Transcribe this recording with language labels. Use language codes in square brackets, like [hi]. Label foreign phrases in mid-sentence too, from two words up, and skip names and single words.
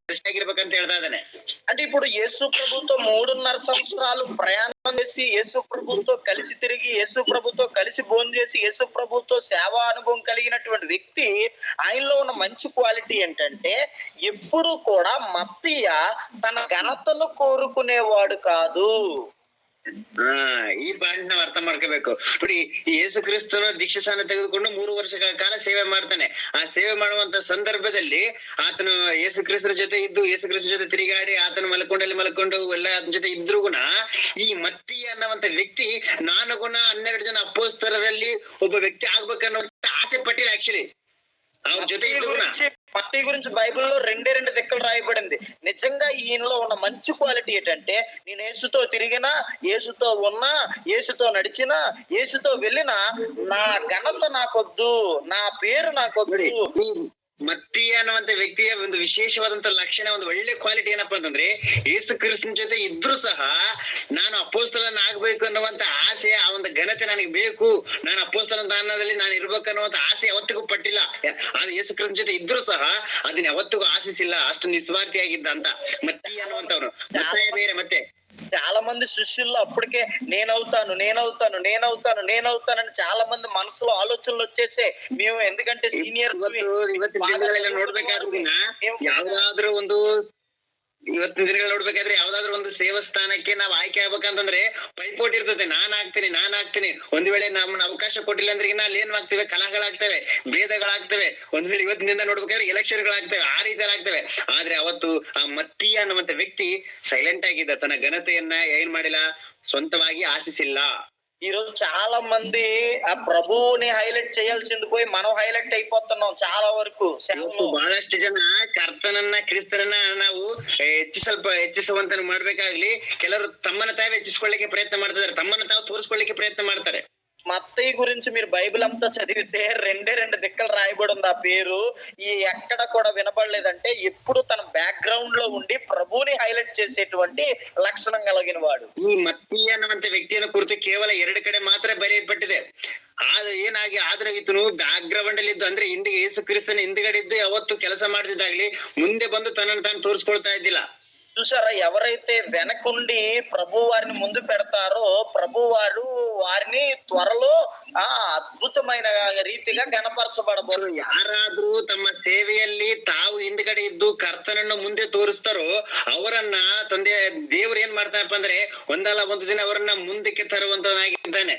[kn] ದೃಷ್ಟಿ ಆಗಿರ್ಬೇಕಂತ ಹೇಳ್ತಾ ಇದ್ದಾನೆ. [te] అంటే ఇప్పుడు యేసు ప్రభుతో 3.5 సంవత్సరాలు ప్రయాణం చేసి యేసు ప్రభుతో కలిసి తిరిగి యేసు ప్రభుతో కలిసి భోంచేసి యేసు ప్రభుతో సేవా అనుభవం కలిగినటువంటి వ్యక్తి ఆయనలో ఉన్న మంచి క్వాలిటీ ఏంటంటే ఎప్పుడు కూడా మత్తయ్య తన ఘనతను కోరుకునేవాడు కాదు. [kn] ಈ ಪಾಯಿಂಟ್ ನಾವ್ ಅರ್ಥ ಮಾಡ್ಕೋಬೇಕು. ನೋಡಿ, ಯೇಸು ಕ್ರಿಸ್ತನ ದೀಕ್ಷಾಸ್ನಾನ ತೆಗೆದುಕೊಂಡು 3 ವರ್ಷಗಳ ಕಾಲ ಸೇವೆ ಮಾಡ್ತಾನೆ. ಆ ಸೇವೆ ಮಾಡುವಂತ ಸಂದರ್ಭದಲ್ಲಿ ಆತನು ಯೇಸು ಕ್ರಿಸ್ತನ ಜೊತೆ ಇದ್ದು ಯೇಸು ಕ್ರಿಸ್ತನ ಜೊತೆ ತಿರುಗಾಡಿ ಆತನ ಮಲ್ಕೊಂಡು ಎಲ್ಲ ಆತನ ಜೊತೆ ಇದ್ರು ಗುಣ ಈ ಮತ್ತೀಯ ಅನ್ನುವಂತ ವ್ಯಕ್ತಿ ನಾನು ಗುಣ 12 ಜನ ಅಪೊಸ್ತಲರಲ್ಲಿ ಒಬ್ಬ ವ್ಯಕ್ತಿ ಆಗ್ಬೇಕನ್ನುವಂತ ಆಸೆ ಪಟ್ಟಿಲ್ಲ. ಆಕ್ಚುಲಿ ಅವ್ರ ಜೊತೆ ಇದ್ದು ಗುಣ [te] మత్తయి గురించి బైబిల్లో 2 దిక్కులు రాయబడింది. నిజంగా ఈయనలో ఉన్న మంచి క్వాలిటీ ఏంటంటే నేను యేసుతో తిరిగినా, యేసుతో ఉన్నా, యేసుతో నడిచినా, యేసుతో వెళ్ళినా నా ఘనత నాకొద్దు, నా పేరు నాకొద్దు. [kn] ಮತ್ತೀಯ ಅನ್ನುವಂತ ವ್ಯಕ್ತಿಯ ಒಂದು ವಿಶೇಷವಾದಂತ ಲಕ್ಷಣ, ಒಂದು ಒಳ್ಳೆ ಕ್ವಾಲಿಟಿ ಏನಪ್ಪಾ ಅಂತಂದ್ರೆ ಯೇಸು ಕ್ರಿಸ್ತನ ಜೊತೆ ಇದ್ರು ಸಹ ನಾನು ಅಪೊಸ್ತಲನ ಆಗ್ಬೇಕು ಅನ್ನುವಂತ ಆಸೆ, ಆ ಒಂದು ಘನತೆ ನನಗೆ ಬೇಕು, ನಾನು ಅಪೊಸ್ತಲನ ಸ್ಥಾನದಲ್ಲಿ ನಾನು ಇರ್ಬೇಕು ಅನ್ನುವಂತ ಆಸೆ ಯಾವತ್ತಿಗೂ ಪಟ್ಟಿಲ್ಲ. ಅದು ಯೇಸು ಕ್ರಿಸ್ತನ ಜೊತೆ ಇದ್ರು ಸಹ ಅದನ್ನ ಯಾವತ್ತಿಗೂ ಆಶಿಸಿಲ್ಲ. ಅಷ್ಟು ನಿಸ್ವಾರ್ಥಿಯಾಗಿದ್ದ ಅಂತ ಮತ್ತೀಯ ಅನ್ನುವಂತವ್ರು. ಬೇರೆ ಮತ್ತೆ [te] చాలా మంది శిష్యుల్లో అప్పటికే నేనవుతానని చాలా మంది మనసులో ఆలోచనలు వచ్చేసే. మేము ఎందుకంటే సీనియర్ [kn] ಇವತ್ತಿನ ದಿನಗಳು ನೋಡ್ಬೇಕಾದ್ರೆ ಯಾವ್ದಾದ್ರು ಒಂದು ಸೇವಸ್ಥಾನಕ್ಕೆ ನಾವ್ ಆಯ್ಕೆ ಆಗ್ಬೇಕಂತಂದ್ರೆ ಪೈಪೋಟಿ ಇರ್ತದೆ. ನಾನ್ ಆಗ್ತೀನಿ ಒಂದ್ ವೇಳೆ ನಮ್ಮನ್ನ ಅವಕಾಶ ಕೊಟ್ಟಿಲ್ಲ ಅಂದ್ರೆ ಅಲ್ಲಿ ಏನ್ ಆಗ್ತೇವೆ, ಕಲಹಗಳಾಗ್ತವೆ, ಭೇದಗಳಾಗ್ತವೆ. ಒಂದ್ ವೇಳೆ ಇವತ್ತಿನ ದಿನ ನೋಡ್ಬೇಕಾದ್ರೆ ಎಲೆಕ್ಷನ್ಗಳಾಗ್ತವೆ, ಆ ರೀತಿಯಾಗ್ತವೆ. ಆದ್ರೆ ಅವತ್ತು ಆ ಮತ್ತೀಯ ಅನ್ನುವಂತ ವ್ಯಕ್ತಿ ಸೈಲೆಂಟ್ ಆಗಿದ್ದ, ತನ್ನ ಘನತೆಯನ್ನ ಏನ್ ಮಾಡಿಲ್ಲ, ಸ್ವಂತವಾಗಿ ಆಶಿಸಿಲ್ಲ. [te] ఈ రోజు చాలా మంది ఆ ప్రభువుని హైలైట్ చేయాల్సింది పోయి మనం హైలైట్ అయిపోతున్నాం చాలా వరకు. [kn] ಬಹಳಷ್ಟು ಜನ ಕರ್ತನನ್ನ ಕ್ರಿಸ್ತನನ್ನ ನಾವು ಹೆಚ್ಚಿಸುವಂತ ಮಾಡ್ಬೇಕಾಗ್ಲಿ, ಕೆಲವರು ತಮ್ಮನ್ನ ತಾವೇ ಹೆಚ್ಚಿಸ್ಕೊಳ್ಳಿಕ್ಕೆ ಪ್ರಯತ್ನ ಮಾಡ್ತಿದ್ದಾರೆ, ತಮ್ಮನ್ನ ತಾವು ತೋರಿಸ್ಕೊಳ್ಳಿಕ್ಕೆ ಪ್ರಯತ್ನ ಮಾಡ್ತಾರೆ. [te] మత్తయి గురించి మీరు బైబిల్ అంతా చదివితే 2 దిక్కలు రాయబడి ఉంది. ఆ పేరు ఈ ఎక్కడ కూడా వినబడలేదంటే ఎప్పుడు తన బ్యాక్గ్రౌండ్ లో ఉండి ప్రభువుని హైలైట్ చేసేటువంటి లక్షణం కలిగిన వాడు. [kn] ಈ ಮತ್ತೀಯ ಅನ್ನುವಂತ ವ್ಯಕ್ತಿಯನ್ನು ಕುರಿತು ಕೇವಲ 2 ಕಡೆ ಮಾತ್ರ ಬರೆಯಲ್ಪಟ್ಟಿದೆ. ಏನಾಗಿ ಆದ್ರೆ ಈತನು ಬ್ಯಾಕ್ ಗ್ರೌಂಡ್ ಅಲ್ಲಿ ಇದ್ದು, ಅಂದ್ರೆ ಹಿಂದಿಗೆ ಯೇಸು ಕ್ರಿಸ್ತನ ಹಿಂದ್ಗಡೆ ಇದ್ದು ಯಾವತ್ತು ಕೆಲಸ ಮಾಡ್ತಿದ್ದಾಗ್ಲಿ ಮುಂದೆ ಬಂದು ತನ್ನನ್ನು ತಾನು ತೋರಿಸ್ಕೊಳ್ತಾ ಇದ್ದಿಲ್ಲ. [te] చూసారా, ఎవరైతే వెనకుండి ప్రభు వారిని ముందు పెడతారో ప్రభు వారు వారిని త్వరలో అద్భుతమైన రీతిగా గణపరచబడబోదు. [kn] ಯಾರಾದ್ರೂ ತಮ್ಮ ಸೇವೆಯಲ್ಲಿ ತಾವು ಹಿಂದ್ಗಡೆ ಇದ್ದು ಕರ್ತನನ್ನು ಮುಂದೆ ತೋರಿಸ್ತಾರೋ ಅವರನ್ನ ತಂದೆ ದೇವ್ರು ಏನ್ ಮಾಡ್ತಾನಪ್ಪ ಅಂದ್ರೆ ಒಂದಲ್ಲ ಒಂದು ದಿನ ಅವರನ್ನ ಮುಂದಕ್ಕೆ ತರುವಂತನಾಗಿದ್ದಾನೆ.